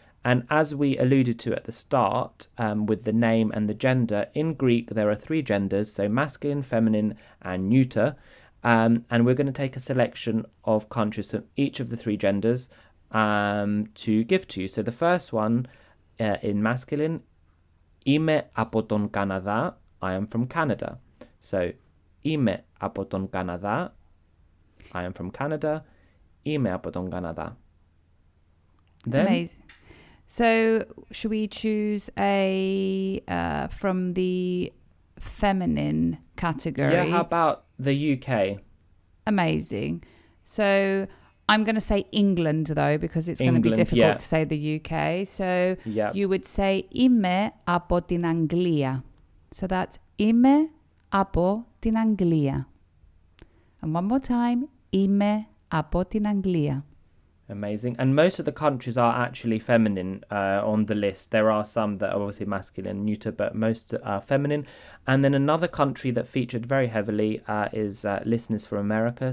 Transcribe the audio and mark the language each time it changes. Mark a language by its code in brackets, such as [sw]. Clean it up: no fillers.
[en] And as we alluded to at the start, with the name and the gender, in Greek there are three genders, so masculine, feminine, and neuter. And we're going to take a selection of countries from each of the three genders to give to you. So the first one in masculine, [el] είμαι από τον Καναδά, [en] I am from Canada. [el] So, είμαι από τον Καναδά, [en] I am from Canada, [el] είμαι από τον Καναδά. [en] Then, Amazing. So, should we choose a from the feminine category? yeah, how about the UK? Amazing. So, I'm going to say England though, because it's going to be difficult yeah. to say the UK. So, Yeah. you would say [el] είμαι από την Αγγλία. [en] So that's [el] είμαι από την Αγγλία. [en] And one more time, [el] είμαι από την Αγγλία. [en] Amazing. And most of the countries are actually feminine on the list. There are some that are obviously masculine and neuter, but most are feminine. And then another country that featured very heavily is listeners from America.